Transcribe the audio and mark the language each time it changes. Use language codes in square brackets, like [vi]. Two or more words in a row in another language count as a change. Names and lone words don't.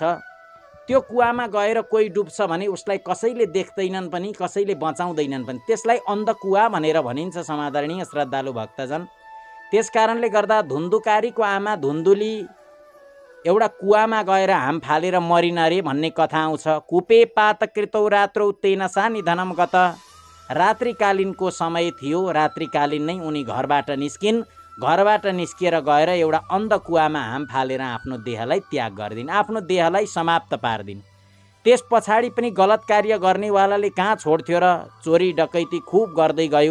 [ne] त्यो कुवामा गएर कोही डुब्छ भने उसलाई कसैले देख्दैनन् पनि, कसैले बचाउँदैनन् पनि। त्यसलाई अन्ध कुवा भनेर भनिन्छ समादरणीय श्रद्धालु भक्तजन। त्यसकारणले गर्दा धुन्धुकारीको आमा धुन्धुली एउटा कुवामा गएर हाम फालेर मरिन रे भन्ने कथा आउँछ। [sa] कुपे पातकृतौ रात्रौ तेन सा निधनम गत। [ne] रात्रिकालीनको समय थियो। रात्रिकालीन नै उनी घरबाट निस्किन्। घरबाट निस्किएर गएर एउटा अन्ध कुवामा हाम फालेर आफ्नो देहलाई त्याग गरिदिन्, आफ्नो देहलाई समाप्त पारिदिन्। त्यस पछाडि पनि गलत कार्य गर्नेवालाले कहाँ छोड्थ्यो र? चोरी डकैती खुब गर्दै गयो।